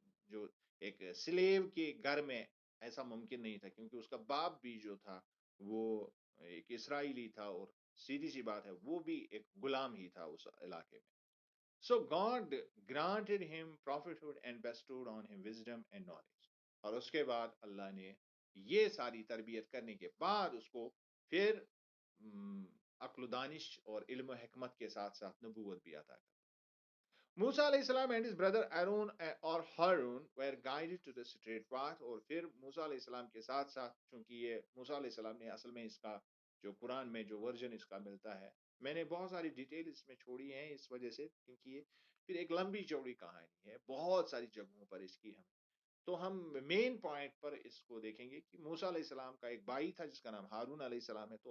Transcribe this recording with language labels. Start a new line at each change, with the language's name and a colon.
Urdu: جو ایک سلیو کے گھر میں ایسا ممکن نہیں تھا، کیونکہ اس کا باپ بھی جو تھا وہ ایک اسرائیلی تھا، اور سیدھی سی بات ہے وہ بھی ایک غلام ہی تھا اس علاقے میں.
English: So God granted him prophethood and bestowed on him wisdom and knowledge.
Urdu: اور اس کے بعد اللہ نے یہ ساری تربیت کرنے کے بعد اس کو پھر عقل و دانش اور علم و حکمت کے ساتھ ساتھ نبوت بھی عطا کر.
English: موسیٰ علیہ السلام and his brother Aaron اور Haroon were guided to the straight path.
Urdu: اور پھر موسیٰ علیہ السلام کے ساتھ ساتھ، چونکہ یہ موسیٰ علیہ السلام نے اصل میں اس کا جو قرآن میں جو ورژن اس کا ملتا ہے، میں نے بہت ساری ڈیٹیل اس میں چھوڑی ہیں اس وجہ سے، کیونکہ یہ پھر ایک لمبی چوڑی کہانی ہے، بہت ساری جگہوں پر اس کی تو ہم مین پوائنٹ پر اس کو دیکھیں گے کہ موسیٰ علیہ السلام کا ایک بھائی تھا جس کا نام ہارون علیہ السلام ہے.